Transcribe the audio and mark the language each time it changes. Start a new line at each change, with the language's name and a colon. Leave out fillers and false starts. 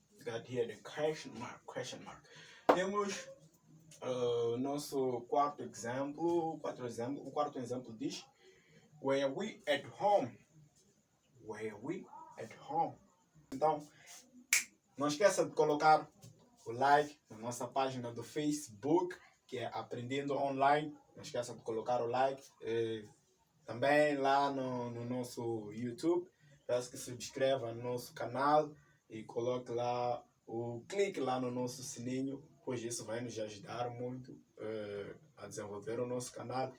English: Got here the question mark.
Portuguese: Temos o nosso quarto exemplo. O quarto exemplo diz,
English: were we at home? Were we at home?
Portuguese: Então, não esqueça de colocar o like na nossa página do Facebook, que é Aprendendo Online. Não esqueça de colocar o like. Também lá no nosso YouTube. Peço que se inscreva no nosso canal e coloque lá clique lá no nosso sininho, pois isso vai nos ajudar muito a desenvolver o nosso canal.